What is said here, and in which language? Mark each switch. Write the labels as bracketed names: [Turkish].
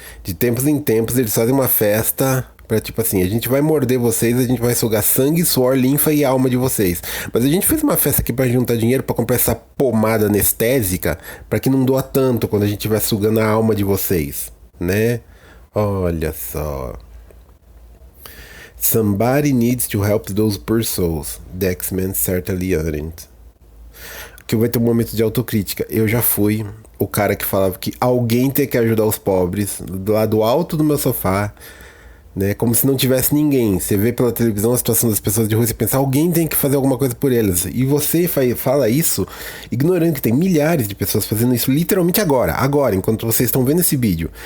[Portuguese] De tempos em tempos eles fazem uma festa pra tipo assim, a gente vai morder vocês, a gente vai sugar sangue, suor, linfa e alma de vocês. Mas a gente fez uma festa aqui pra juntar dinheiro pra comprar essa pomada anestésica pra que não doa tanto quando a gente estiver sugando a alma de vocês, né? Olha só. [English] Somebody needs to help those poor souls. The X-Men certainly aren't. [Portuguese] Que vai ter um momento de autocrítica. Eu já fui o cara que falava que alguém tem que ajudar os pobres, lá do alto do meu sofá, né? Como se não tivesse ninguém. Você vê pela televisão a situação das pessoas de rua e você pensa, alguém tem que fazer alguma coisa por elas. E você fala isso ignorando que tem milhares de pessoas fazendo isso literalmente agora, enquanto vocês estão vendo esse vídeo.